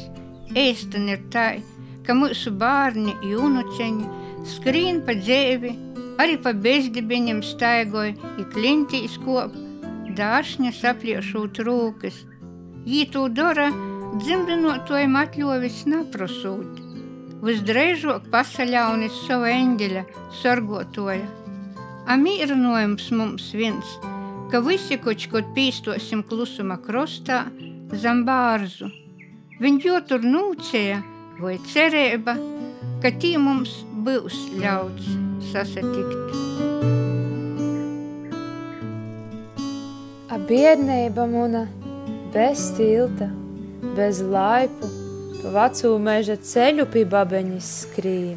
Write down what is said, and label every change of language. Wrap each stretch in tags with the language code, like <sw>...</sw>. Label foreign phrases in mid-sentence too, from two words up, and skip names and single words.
<ltg>Ēstan ir tai, ka mūsu bārni i unuceņi skrīn pa dzēvi, arī pa bezdibeņam staigoj i klintīs kop, dāršņa sapliešūt rūkas. Jī tū dora dzimdinotojam atļovis naprosūt. Visdreižok pasaļaunis savu eņģeļa sorgotoja. A mīrinojums mums viens, ka visi kočkot pīstosim klusuma krostā zam bārzu. Viņ jo tur nūceja vai cerēba, ka tī mums būs ļauts sasatikt. A biedneiba muna bez tilta, bez laipu, pa vecū meža ceļu pi babeņis skrīn.</ltg>